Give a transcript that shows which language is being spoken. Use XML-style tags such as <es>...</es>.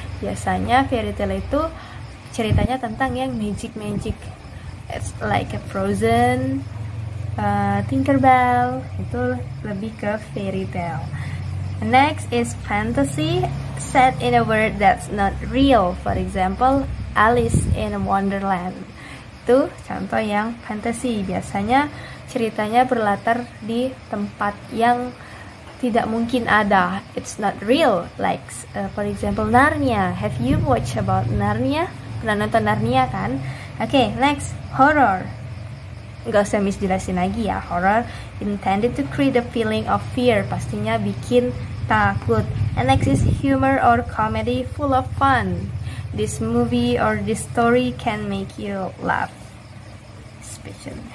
<id>Biasanya fairy tale itu ceritanya tentang yang magic.</id> <en>It's like a Frozen, Tinkerbell,</en> <id>itu lebih ke</id> <en>fairy tale. Next is fantasy, set in a world that's not real. For example, Alice in Wonderland.</en> <id>Itu contoh yang fantasy. Biasanya ceritanya berlatar di tempat yang tidak mungkin ada.</id> <en>It's not real. Like for example Narnia. Have you watched about Narnia?</en> <id>Pernah nonton Narnia kan?</id> <en>Okay, next, horror.</en> <id>Gak usah Miss jelasin lagi ya.</id> <en>Horror intended to create a feeling of fear.</en> <id>Pastinya bikin takut.</id> <en>And next is humor or comedy, full of fun. This movie or this story can make you laugh. Special.</en>